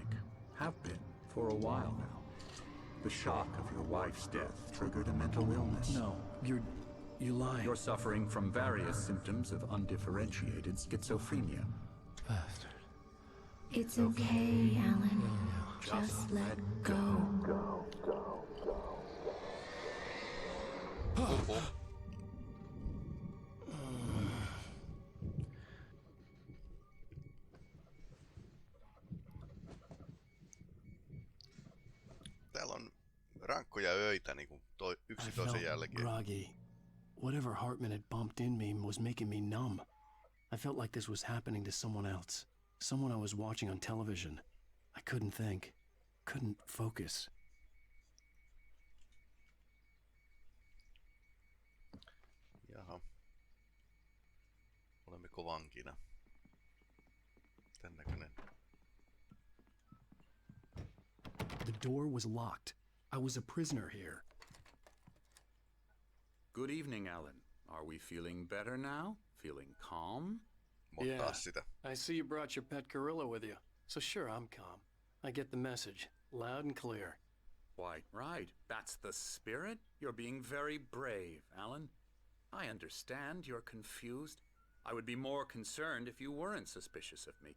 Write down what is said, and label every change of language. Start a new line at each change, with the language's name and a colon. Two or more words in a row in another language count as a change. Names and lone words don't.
English: Have been for a while now. The shock of your wife's death triggered a mental illness. No, you're lying. You're suffering from various symptoms of undifferentiated schizophrenia. Bastard. It's okay, Alan. Just let go.
Finnish: Täällä on rankkoja öitä niinku yksi
English: I
Finnish: toisen
English: felt
Finnish: jälkeen.
English: groggy. Whatever Hartman had bumped in me was making me numb. I felt like this was happening to someone else. Someone I was watching on television. I couldn't think. Couldn't focus.
Finnish: Jaha. Olemmeko vankina? Tän näköinen.
English: The door was locked. I was a prisoner here. Good evening, Alan. Are we feeling better now? Feeling calm?
Finnish: Montaa sitä.
English: I see you brought your pet gorilla with you. So sure, I'm calm. I get the message. Loud and clear. Quite right. That's the spirit. You're being very brave, Alan. I understand you're confused. I would be more concerned if you weren't suspicious of me.